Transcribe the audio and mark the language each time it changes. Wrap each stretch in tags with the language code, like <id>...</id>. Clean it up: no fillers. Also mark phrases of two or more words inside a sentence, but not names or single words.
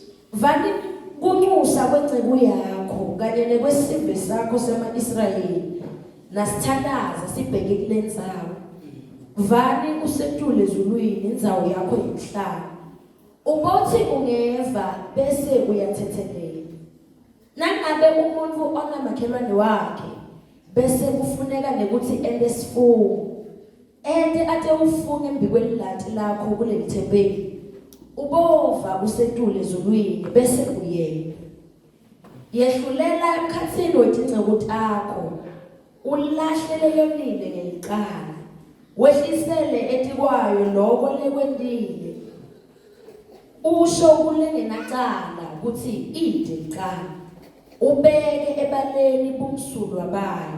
<ss>Vani kunxusa kwenceku yakho kanye nekwesimbe sakho sema-Israyeli nasithandaza sibheke kulendzawo. Vani usetule ezulwini indzawo yakho yemhlaba. Ubothi ungeva bese uyathethelela. Nangabe umuntu onamakhelwane wakhe bese kufuneka nekuthi ende sifungo ende ate ufunge embikwelilati lakho kuleli thempeli ubova usetule ezulwini bese uyena yehlulela emkhathini wetinceku takho ulahlele yonile ngeliqala wehlisele etikwayo lokho lekwendile usho kulengenacala ukuthi ide iqala ubeke ebaleni bomsulwa bayo.</ss>